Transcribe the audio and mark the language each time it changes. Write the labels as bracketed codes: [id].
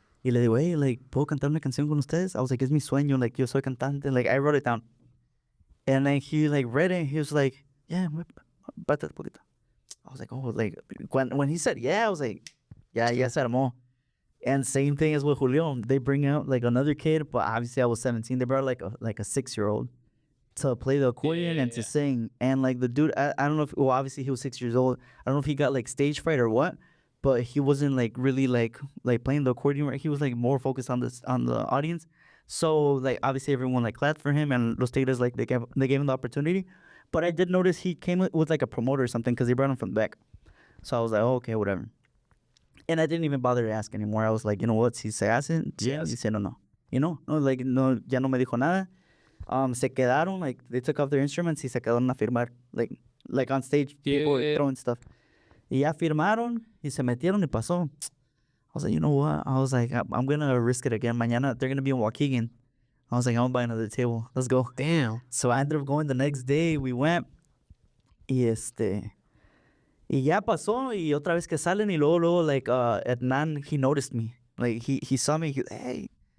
[es] Y le digo, [en] hey, like, [es] ¿puedo cantar una canción con ustedes? [en] I was like, [es] es mi sueño, [en] like, [es] yo soy cantante. [en] Like, I wrote it down. And then he, like, read it, and he was like, yeah, [es] bate un poquito. [en] I was like, oh, like, when he said yeah, I was like, yeah, yes, armó. And same thing as with Julión. They bring out, like, another kid, but obviously I was 17. They brought, like, a 6-year-old to play the accordion and to sing. And, like, the dude, I don't know if, well, obviously he was 6 years old. I don't know if he got, like, stage fright or what, but he wasn't, like, really, like playing the accordion right. He was, like, more focused on the audience. So, like, obviously everyone, like, clapped for him, and Los Tigres, like, they gave him the opportunity. But I did notice he came with like, a promoter or something because they brought him from the back. So I was like, oh, okay, whatever. And I didn't even bother to ask anymore. I was like, you know what, [es] si se hacen, [en] yeah. He said, no. You know, no, like, [es] no, ya no me dijo nada. Se quedaron, [en] like, they took off their instruments [es] y se quedaron a firmar, [en] like on stage, people throwing stuff. [es] Y ya firmaron y se metieron y pasó. [en] I was like, you know what? I was like, I'm going to risk it again. [es] Mañana, [en] they're going to be in Waukegan. I was like, I'm going to buy another table. Let's go. Damn. So I ended up going the next day. We went. [es] Y y ya pasó. Y otra vez que salen. Y luego, [en] like, Hernan, he noticed me. Like, he saw me. Hey.